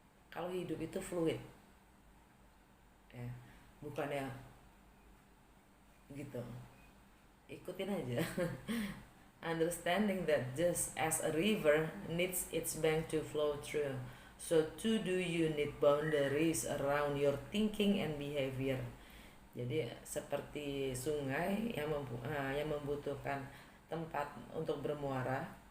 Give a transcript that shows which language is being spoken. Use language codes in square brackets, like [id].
[id] Kalau hidup itu fluid ya, bukannya gitu, ikutin aja. [en] Understanding that just as a river needs its bank to flow through, so too do you need boundaries around your thinking and behavior. [id] Jadi seperti sungai yang membutuhkan tempat untuk bermuara,